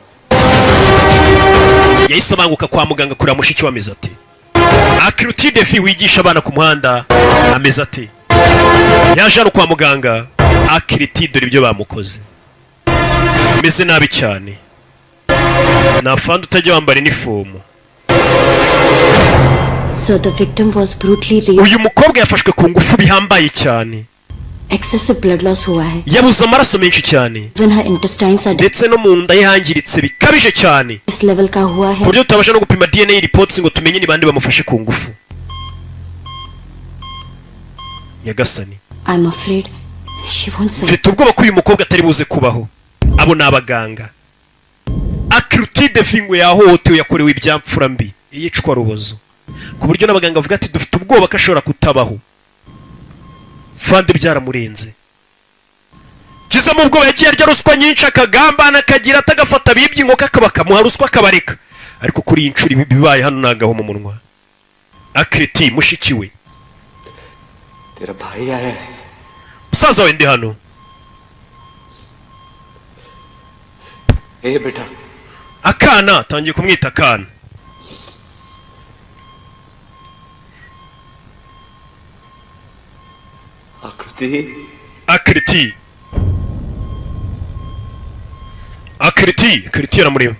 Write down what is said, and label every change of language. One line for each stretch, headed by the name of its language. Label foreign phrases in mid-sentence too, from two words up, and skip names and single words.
Kinyarwanda: yahise abanguka kwa muganga kureba mushiki we ameze ati akiriti defi wigisha abana ku muhanda ameze ati yaje hano kwa muganga akiriti dore ibyo bamukoze ameze nabi cyane nafandi utajya wambara inifomu
English: So the victim was brutally raped.
Kinyarwanda: uyu mukobwa yafashwe ku ngufu bihambaye cyane
English: Excessive blood loss
Hindi: हुआ है.
Kinyarwanda: yabuze amaraso menshi cyane
English: Even her intestines are
Kinyarwanda: ndetse no mu nda ye hangiritse bikabije cyane
English: this level
Hindi: का हुआ
Kinyarwanda: ku
Hindi: है.
Kinyarwanda: buryo tutabasha no gupima
English: DNA reports
Kinyarwanda: ngo tumenye ni bande bamufashe ku ngufu. Nyagasani,
English: I'm afraid she won't survive.
Kinyarwanda: mfite ubwoba ko uyu mukobwa atari buze kubaho. Abo ni abaganga. Akrutide fingwe yahohotewe yakorewe ibyamfura mbi iyicwa rubozo, ku buryo n'abaganga bavuga ati dufite ubwoba ko ashobora kutabaho. Fande byaramurenze. Kiza mu bwoba yagiye arya ruswa nyinshi akagambana akagira atagafata bibye inkoka akabakamuha ruswa akabareka, ariko kuri iyi ncuri bibaye hano nagaho mu munwa. Akriti mushiki we,
Hindi: तेरा भाई आया है.
Kinyarwanda: musaza we ndi hano.
Hindi: बेटा
Kinyarwanda: Akana tangiye kumwita akana. Akriti Akriti yaramureba.